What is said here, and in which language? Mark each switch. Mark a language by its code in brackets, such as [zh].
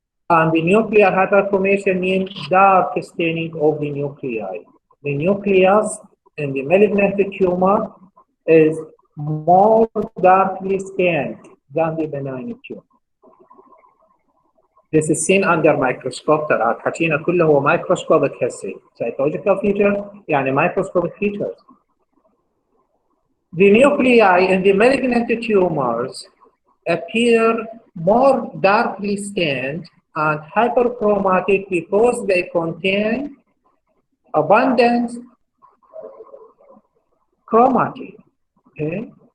[en] And the nuclear hyperchromasia means dark staining of the nuclei. The nucleus in the malignant tumor is more darkly stained than the benign tumor. This is seen under microscope. [ar] ترى حكينا كله هو microscopic هسه. [en] Cytological features [ar] يعني [en] microscopic features. The nuclei in the malignant tumors appear more darkly stained and hyperchromatic because they contain abundant chromatin, okay?